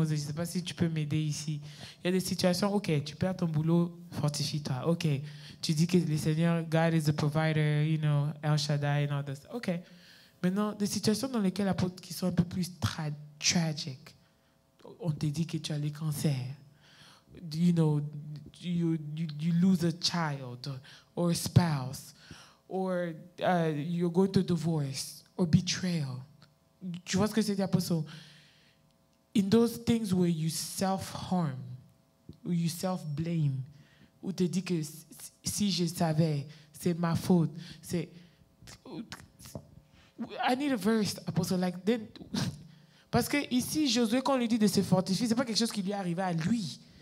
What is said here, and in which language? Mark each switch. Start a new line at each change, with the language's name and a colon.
French: Moses, je ne sais pas si tu peux m'aider ici. Il y a des situations, ok, tu perds ton boulot, fortifie-toi.
English: Ok,
French: tu dis que le Seigneur,
English: God is the provider, you know, El Shaddai and all this. Ok.
French: Maintenant, des situations dans lesquelles, apôtre, qui sont un peu plus tragiques. On te dit que tu as le cancer.
English: You know, you lose a child or a spouse, or you're going to divorce or betrayal.
French: Tu vois ce que c'est, Apostle?
English: In those things where you self-harm, where you self-blame,
French: où tu te dis que si je savais, c'est ma faute.
English: C'est... I need a verse, Apostle. Like, then,
French: parce que ici, Josué, quand on lui dit de se fortifier, c'est pas quelque chose qui lui est arrivé à lui.